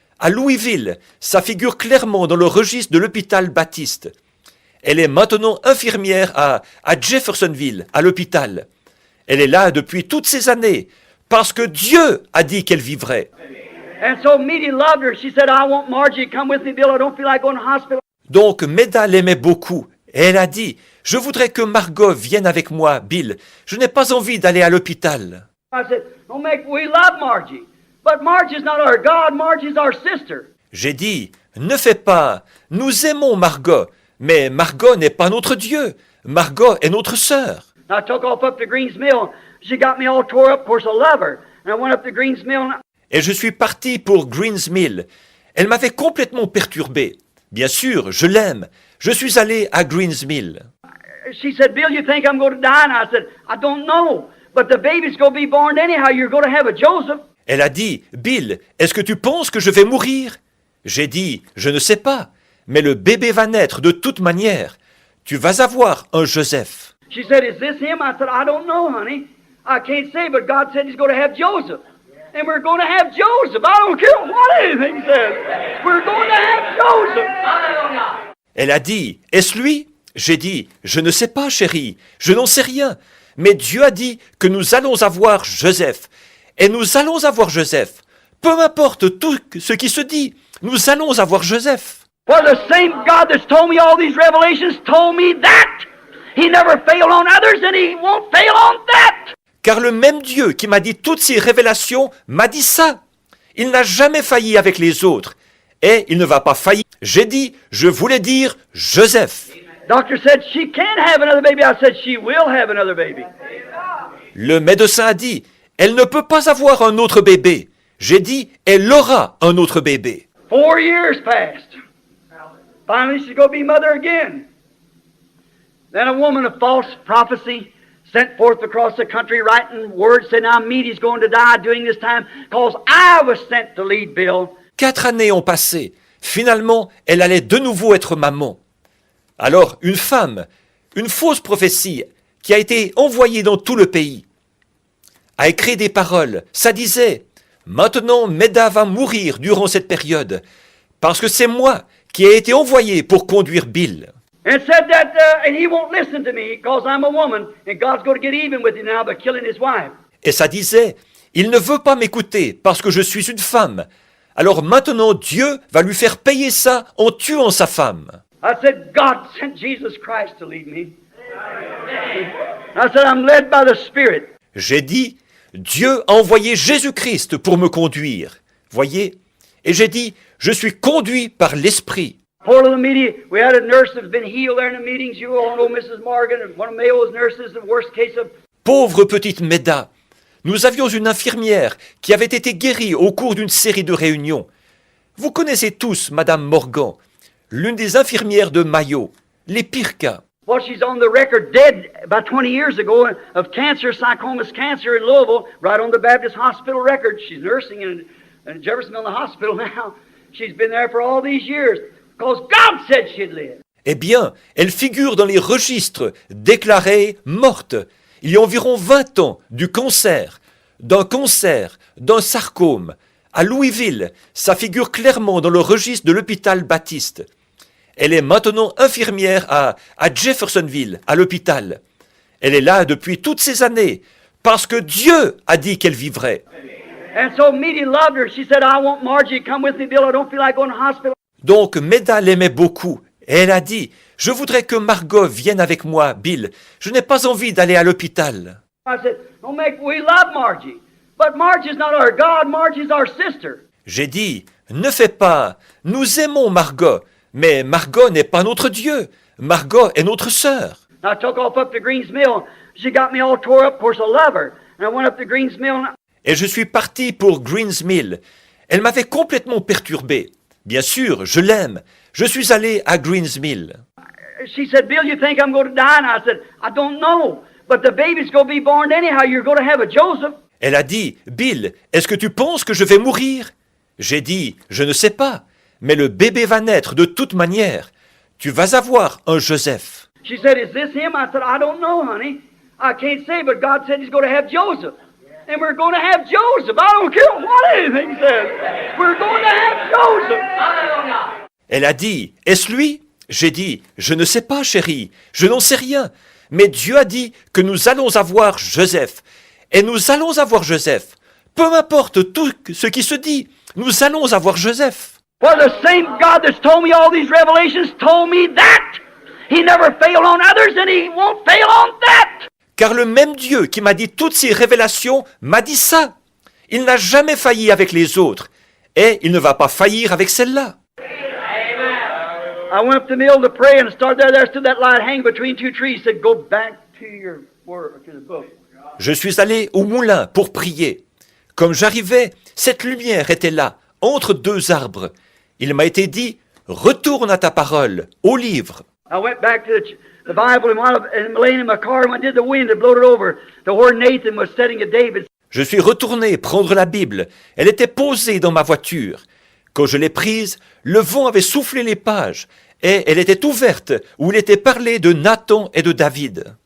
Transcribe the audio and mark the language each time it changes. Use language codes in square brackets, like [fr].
[fr] à Louisville, ça figure clairement dans le registre de l'hôpital Baptiste. Elle est maintenant infirmière à Jeffersonville, à l'hôpital. Elle est là depuis toutes ces années, parce que Dieu a dit qu'elle vivrait. [en] And so Meady loved her. She said, I want Margie to come with me, Bill. I don't feel like going to the hospital. [fr] Donc Meda l'aimait beaucoup, et elle a dit, je voudrais que Margot vienne avec moi, Bill. Je n'ai pas envie d'aller à l'hôpital. [en] I said, we love Margie. But Margie's not our God. Margie's our sister. [fr] J'ai dit, ne fais pas, nous aimons Margot, mais Margot n'est pas notre Dieu. Margot est notre sœur. [en] I took off up to Greens Mill. She got me all tore up. Of course, I love her. And I went up to Greens Mill. [fr] Et je suis parti pour Greens Mill. Elle m'avait complètement perturbé. Bien sûr, je l'aime. Je suis allé à Greens Mill. [en] She said, Bill, you think I'm going to die? And I said, I don't know. But the baby's going to be born anyhow. You're going to have a Joseph. [fr] Elle a dit, Bill, est-ce que tu penses que je vais mourir? J'ai dit, je ne sais pas. Mais le bébé va naître de toute manière. Tu vas avoir un Joseph. [en] She said, is this him? I said, I don't know, honey. I can't say, but God said he's going to have Joseph. And we're going to have Joseph. I don't care what anything says. We're going to have Joseph. [fr] Elle a dit, est-ce lui? J'ai dit, je ne sais pas, chérie. Je n'en sais rien. Mais Dieu a dit que nous allons avoir Joseph. Et nous allons avoir Joseph. Peu importe tout ce qui se dit, nous allons avoir Joseph. [en] For the same God that's told me all these revelations told me that. He never failed on others and he won't fail on that. [fr] Car le même Dieu qui m'a dit toutes ces révélations m'a dit ça. Il n'a jamais failli avec les autres. Et il ne va pas faillir. J'ai dit, je voulais dire Joseph. [en] Doctor said she can't have another baby. I said she will have another baby. [fr] Le médecin a dit, elle ne peut pas avoir un autre bébé. J'ai dit, elle aura un autre bébé. [en] 4 years passed. Finally, she's going to be mother again. Then a woman of false prophecy sent forth across the country writing words saying, now Meady's going to die during this time because I was sent to lead Bill. [fr] 4 années ont passé. Finalement, elle allait de nouveau être maman. Alors, une femme, une fausse prophétie qui a été envoyée dans tout le pays, a écrit des paroles. Ça disait, maintenant Meda va mourir durant cette période, parce que c'est moi qui ai été envoyé pour conduire Bill. [en] And said that and he won't listen to me because I'm a woman and God's going to get even with him now by killing his wife. [fr] Et ça disait, il ne veut pas m'écouter parce que je suis une femme. Alors maintenant Dieu va lui faire payer ça en tuant sa femme. [en] I said, God sent Jesus Christ to lead me. I said, I'm led by the Spirit. [fr] J'ai dit, Dieu a envoyé Jésus-Christ pour me conduire. Voyez? Et j'ai dit, je suis conduit par l'Esprit. [en] Poor little meeting, we had a nurse that's been healed there in the meetings. You all know Mrs. Morgan, one of Mayo's nurses, the worst case of... [fr] Pauvre petite Meda, nous avions une infirmière qui avait été guérie au cours d'une série de réunions. Vous connaissez tous Madame Morgan, l'une des infirmières de Mayo, les pires cas. [en] Well, she's on the record dead about 20 years ago of cancer, sarcomas cancer in Louisville, right on the Baptist Hospital record. She's nursing in Jeffersonville Hospital now. She's been there for all these years because God said she'd live. [fr] Eh bien, elle figure dans les registres déclarée morte il y a environ 20 ans du cancer, d'un sarcome. À Louisville, ça figure clairement dans le registre de l'hôpital Baptiste. Elle est maintenant infirmière à Jeffersonville, à l'hôpital. Elle est là depuis toutes ces années, parce que Dieu a dit qu'elle vivrait. [en] And so Meady loved her. She said, I want Margie to come with me, Bill. I don't feel like going to the hospital. [fr] Donc Meda l'aimait beaucoup, et elle a dit, je voudrais que Margot vienne avec moi, Bill. Je n'ai pas envie d'aller à l'hôpital. [en] I said, we love Margie. But Margie's not our God. Margie's our sister. [fr] J'ai dit, ne fais pas, nous aimons Margot, mais Margot n'est pas notre Dieu. Margot est notre sœur. [en] I took off up to Greens Mill. She got me all tore up. Of course, I love her. And I went up to Greens Mill. [fr] Et je suis parti pour Greens Mill. Elle m'avait complètement perturbé. Bien sûr, je l'aime. Je suis allé à Greens Mill. [en] She said, Bill, you think I'm going to die? And I said, I don't know. But the baby's going to be born anyhow. You're going to have a Joseph. [fr] Elle a dit, Bill, est-ce que tu penses que je vais mourir? J'ai dit, je ne sais pas. Mais le bébé va naître de toute manière. Tu vas avoir un Joseph. [en] She said, is this him? I said, I don't know, honey. I can't say, but God said he's going to have Joseph. And we're going to have Joseph. I don't care what anything says. We're going to have Joseph. [fr] Elle a dit, est-ce lui? J'ai dit, je ne sais pas, chérie, je n'en sais rien. Mais Dieu a dit que nous allons avoir Joseph. Et nous allons avoir Joseph. Peu m'importe tout ce qui se dit, nous allons avoir Joseph. [en] For the same God that's told me all these revelations told me that. He never failed on others and he won't fail on that. [fr] Car le même Dieu qui m'a dit toutes ces révélations m'a dit ça. Il n'a jamais failli avec les autres. Et il ne va pas faillir avec celle-là. [en] I went up to the mill to pray and started there. There stood that light hanging between two trees. Said, go back to your word, to the book. [fr] Je suis allé au moulin pour prier. Comme j'arrivais, cette lumière était là, entre deux arbres. Il m'a été dit, retourne à ta parole, au livre. [en] I went back to the Bible and laying in my car when I did the wind that blowed it over to where Nathan was sitting at David. [fr] Je suis retourné prendre la Bible. Elle était posée dans ma voiture. Quand je l'ai prise, le vent avait soufflé les pages et elle était ouverte où il était parlé de Nathan et de David.